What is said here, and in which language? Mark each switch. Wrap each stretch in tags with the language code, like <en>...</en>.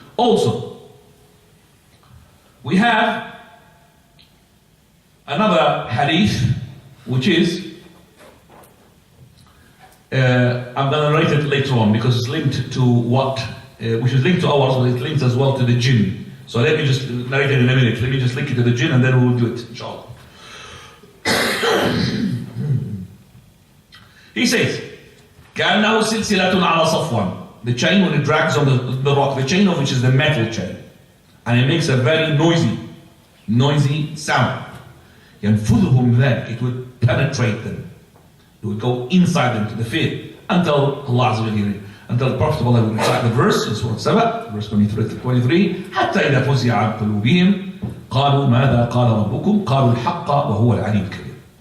<en>Also, we have another hadith which is I'm going to narrate it later on because it's linked to which is linked to ours, but it's linked as well to the jinn. So let me just narrate it in a minute. Let me just link it to the jinn and then we will do it, inshallah. He says,</en> <ar>كأنه سلسلة على صفوان.</ar> <en>The chain when it drags on the rock, the chain of which is the metal chain. And it makes a very noisy sound.</en> <ar>ينفذهم ذلك,</ar> <en>it would penetrate them. It would go inside them to the fear until Allah Azza wa Jalla, until the Prophet of Allah would recite the verse in Surah Saba, verse 23,</en> <ar>حتى إذا فزع عن قلوبهم قالوا ماذا قال ربكم قالوا الحق وهو العلي الكبير.</ar>